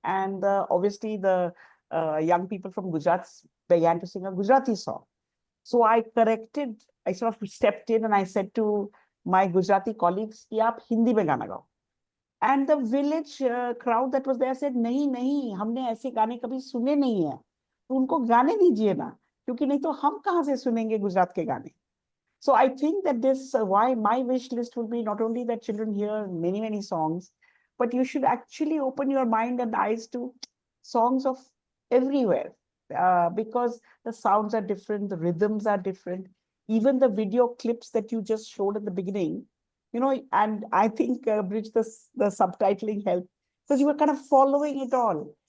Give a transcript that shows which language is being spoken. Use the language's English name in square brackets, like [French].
[English] And obviously the young people from Gujarat began to sing a Gujarati song. So I sort of stepped in and I said to my Gujarati colleagues, [Hindi] ki aap Hindi mein gana gao. [English] And the village crowd that was there said, [Hindi] nahi, humne aise gaane kabhi sune nahi hai. तो उनको गाने दीजिए ना, क्योंकि नहीं तो हम कहाँ से सुनेंगे गुजरात के गाने. [English] So I think that this why my wish list would be not only that children hear many songs, but you should actually open your mind and eyes to songs of everywhere, because the sounds are different, the rhythms are different, even the video clips that you just showed at the beginning, and I think Bridge, the subtitling helped, because you were kind of following it all.